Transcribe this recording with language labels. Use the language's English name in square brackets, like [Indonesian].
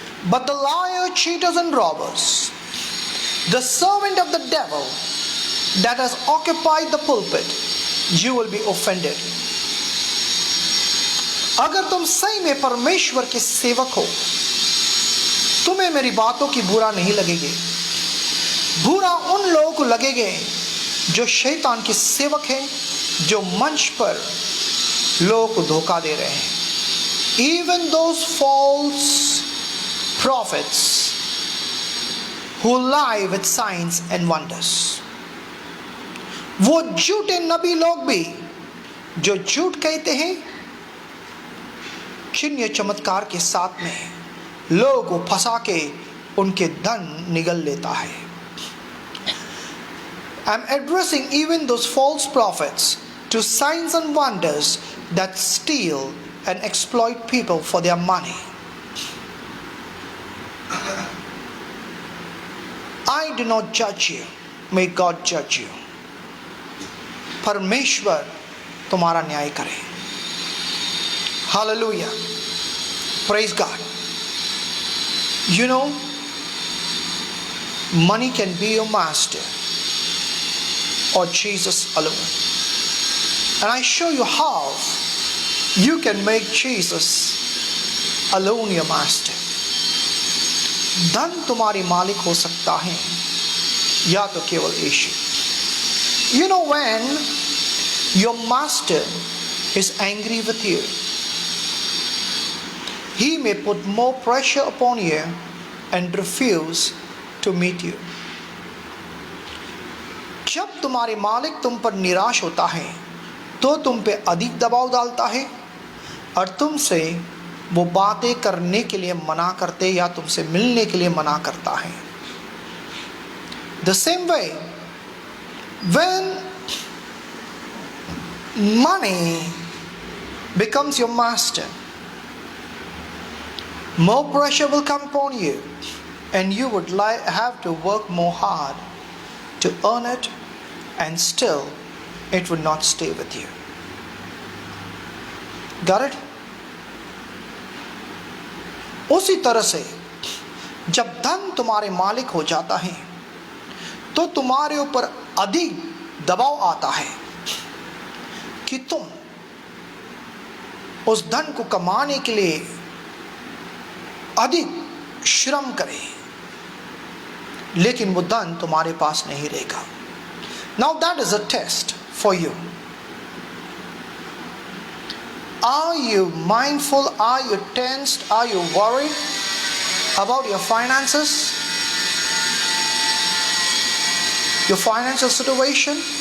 [English] But the liar, cheaters, and robbers, the servant of the devil that has occupied the pulpit, you will be offended. [Hindi] अगर तुम सही में परमेश्वर के सेवक हो, तुम्हें मेरी बातों की बुरा नहीं लगेगी। बुरा उन लोगों को लगेगे जो शैतान के सेवक हैं, जो मंच पर लोगों को धोखा दे रहे हैं। [English] Even those false prophets who lie with signs and wonders. [Hindi] वो झूठे नबी लोग भी जो झूठ कहते हैं, चिन्ह चमत्कार के साथ में लोगों को फंसा के उनके धन निगल लेता है। [English] I'm addressing even those false prophets to signs and wonders that steal and exploit people for their money. I do not judge you. May God judge you. [Hindi] परमेश्वर तुम्हारा न्याय करे। Hallelujah. [English] Praise God. You know, money can be your master or Jesus alone. And I show you how you can make Jesus alone your master. [Hindi] धन तुम्हारी मालिक हो सकता है या तो केवल यीशु. [English] You know, when your master is angry with you, he may put more pressure upon you and refuse to meet you. [Hindi] जब तुम्हारे मालिक तुम पर निराश होता है तो तुम पे अधिक दबाव डालता है और तुमसे वो बातें करने के लिए मना करते या तुमसे मिलने के लिए मना करता है. [English] The same way, when money becomes your master, more pressure will come upon you and you would have to work more hard to earn it, and still it would not stay with you. Got it? [Hindi] उसी तरह से जब धन तुम्हारे मालिक हो जाता है तो तुम्हारे ऊपर अधिक दबाव आता है कि तुम उस धन को कमाने के लिए अधिक श्रम करें, लेकिन वो धन तुम्हारे पास नहीं रहेगा. [English] Now that is a test for you. Are you mindful? Are you tensed? Are you worried about your finances? Your financial situation?